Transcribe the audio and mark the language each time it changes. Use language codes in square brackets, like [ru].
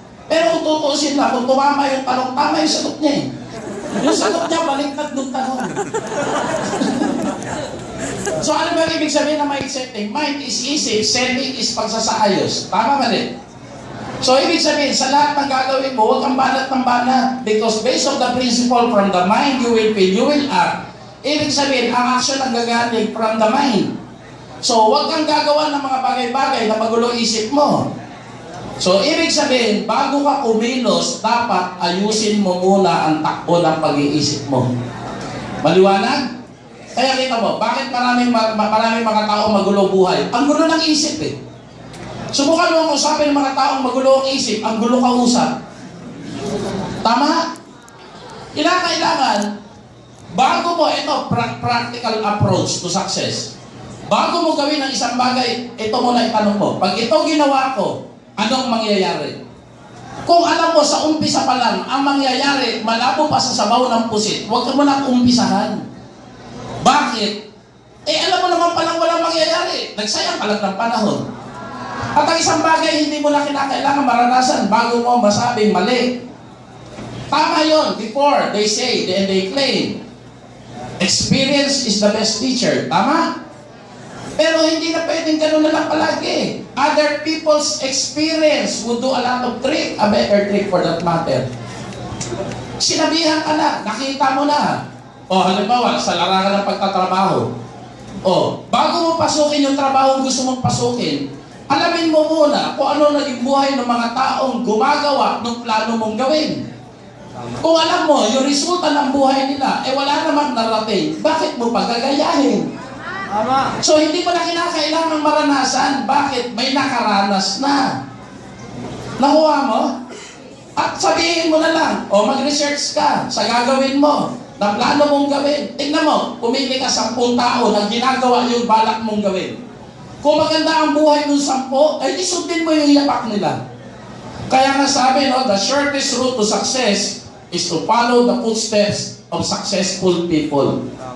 [tl] Pero kung tutuusin na, kung tumama yung tanong, tama yung sagot niya eh. Yung sagot niya, baliktad ng tanong. So ano ba ibig sabihin na mindsetting? Mind is easy, setting is pagsasaayos. Tama ba rin? So ibig sabihin, sa lahat ng gagawin mo, huwag kang banat ng banat. [en] Because based on the principle from the mind you will feel, you will act. [tl] Ibig sabihin, ang action ang gagaling from the mind. So huwag kang gagawa ng mga bagay-bagay na magulo isip mo. So ibig sabihin, bago ka kumilos, dapat ayusin mo muna ang takbo ng pag-iisip mo. Maliwanag? Kaya kita mo, bakit maraming mga tao magulo buhay? Ang gulo ng isip eh. Subukan mo ang usapin ng mga taong magulo ang isip, ang gulo kausap. Tama? Kailangan, bago mo, ito, [en] practical approach to success. [tl] Bago mo gawin ang isang bagay, ito muna itanong mo. Pag ito ginawa ko, anong mangyayari? Kung alam mo sa umpisa pa lang, ang mangyayari, malabo pa sa sabaw ng pusit, huwag ka muna umpisahan. Bakit? Eh alam mo naman palang walang mangyayari. Nagsayang ka lang ng panahon. At ang isang bagay hindi mo na kinakailangan maranasan bago mo masabing mali. Tama yun. [en] Before, they say, and they claim, experience is the best teacher. Tama? [tl] Pero hindi na pwedeng ganun na lang palagi. [en] Other people's experience would do a lot of trick, a better trick for that matter. [tl] Sinabihan ka na, nakita mo na. O halimbawa, sa larangan ng pagtatrabaho. O, bago mo pasukin yung trabaho gusto mong pasukin, alamin mo muna kung ano naging buhay ng mga taong gumagawa ng plano mong gawin. Kung alam mo, yung resulta ng buhay nila, eh wala namang narating, bakit mo pagagayahin? So hindi mo na kinakailangan maranasan. Bakit? May nakaranas na. Nakuha mo? At sabihin mo na lang, o mag-research ka sa gagawin mo, na plano mong gawin. Tingnan mo, pumili ka 10 tao na ginagawa yung balak mong gawin. Kung maganda ang buhay ng 10, ay isundin mo yung yapak nila. Kaya nga sabi, [en] no, the shortest route to success is to follow the footsteps of successful people.